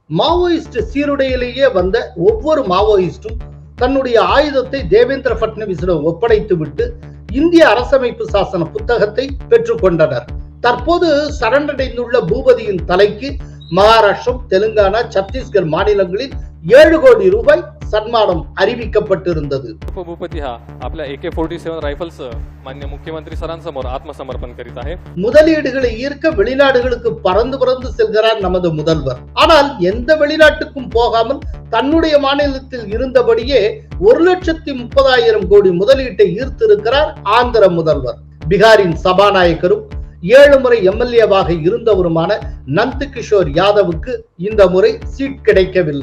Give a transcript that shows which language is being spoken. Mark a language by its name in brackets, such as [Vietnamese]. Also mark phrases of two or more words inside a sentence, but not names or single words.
[Tamil] மாவோயிஸ்ட் சீருடையிலேயே வந்த ஒவ்வொரு மாவோயிஸ்டும் தன்னுடைய ஆயுதத்தை தேவேந்திர பட்னவிஸிடம் ஒப்படைத்துவிட்டு இந்திய அரசமைப்பு சாசன புத்தகத்தை பெற்றுக்கொண்டனர். தற்போது சரணடைந்துள்ள பூபதியின் தலைக்கு மகாராஷ்டிரம், தெலுங்கானா, சத்தீஸ்கர் மாநிலங்களில் 7 கோடி ரூபாய் सन्मानम அறிவிக்கப்பட்டிருந்தது. [Marathi] भूपती हा आपल्या AK-47 रायफल्स माननीय मुख्यमंत्री सरांसमोर आत्मसमर्पण करीत आहे. [Tamil] முதலீடுகளை ஈர்க்க வெளிநாடுகளுக்கு பறந்து பறந்து செல்கிறார் நமது முதல்வர். ஆனால் எந்த வெளிநாட்டுக்கும் போகாமல் தன்னுடைய மாநிலத்தில் இருந்தபடியே 1,30,000 கோடி முதலீட்டை ஈர்த்திருக்கிறார் ஆந்திர முதல்வர். பீகாரின் சபாநாயகரும் 7 முறை எம்எல்ஏவாக இருந்தவருமான நந்த்கிஷோர் யாதவுக்கு இந்த முறை சீட் கிடைக்கவில்லை.